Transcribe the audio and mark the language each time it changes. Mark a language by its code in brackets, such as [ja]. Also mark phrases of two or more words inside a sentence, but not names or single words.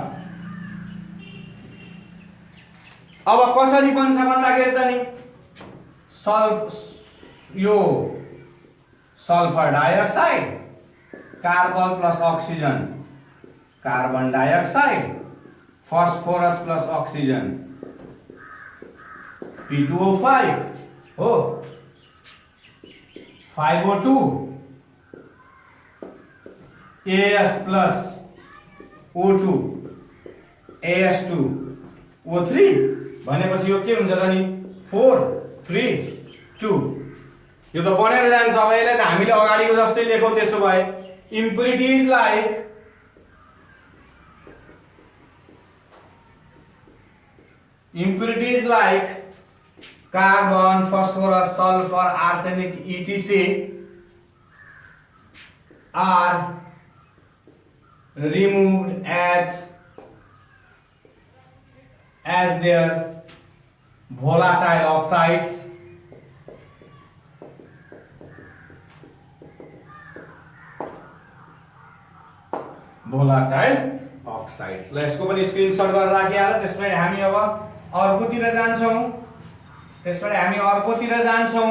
[ne] अब कसरी बन्छ भन्दाखेरि त नि यो [en] sulfur dioxide carbon plus oxygen carbon dioxide phosphorus plus oxygen [ne] P2O5 हो, 5O2 AS plus O2 AS2 O3 भनेपछि यो के हुन्छ त नि 4 3 2 यो त बनेर जान्छ। अब यसलाई त हामीले अगाडिको जस्तै लेखौँ। त्यसो भए [en] impurities like carbon, phosphorus, sulfur, arsenic, etc. are removed as their volatile oxides [ne] ल यसको पनि स्क्रिनशट गरेर राखिहाल। त्यसपछि हामी अब अर्कोतिर जान्छौँ।